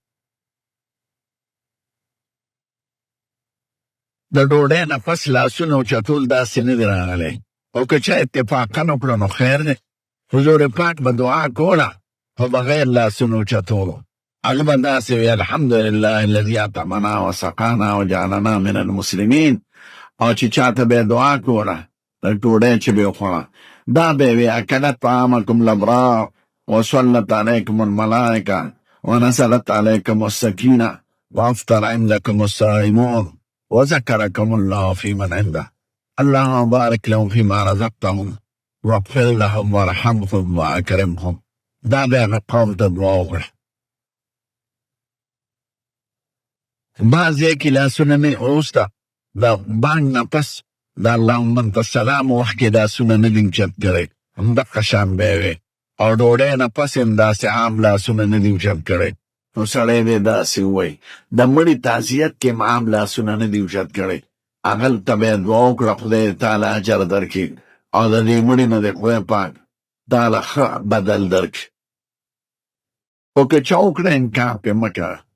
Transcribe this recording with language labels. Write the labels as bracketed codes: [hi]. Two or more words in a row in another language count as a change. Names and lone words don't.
[ps] د ډوډۍ نه پس لاسونه اوچتول داسې نه دي راغلی او که چا اتفاقا وکړو نو خیر دی حضور پاک به دعا کوله خو بغیر لاسونه اوچتولو هغه به داسې وي [ar] الحمدلله الذي اطعمنا وسقانا وجعلنا من المسلمین [ps] او چې چاته به یې دعا کوله د ډوډۍ چې به یې خوړه دا به یې وي [ar] اکلت طعامکم الابرار وصلت علیکم الملائکه ونزلت علیکم السکینه وافطر عندکم الصائمون وذكركم الله في من عنده اللهم بارك لهم فيما رزقتهم واغفر لهم وارحمهم واكرمهم [ps] دا به هغه قوم ته دعا وکړه بعض ځای کې لاسونه مې وروسته د بانګ نه پس د [ar] اللهم انت السلام [ps] وخت کې لاسونه نه دي اوچت کړی همدغه شان به یې وي او ډوډۍ نه پس هم داسې عام لاسونه نه دي اوچت کړی نو سړی دی داسې ووایي د مړي تعزیت کې هم عام لاسونه نه دي اوچت کړی هغلته به یې دعا وکړه خدای تعالی اجر درکړي او د دې مړي نه دی خدای پاک تعالی ښه بدل درکړي خو که چا وکړه انکار پرې مه کوه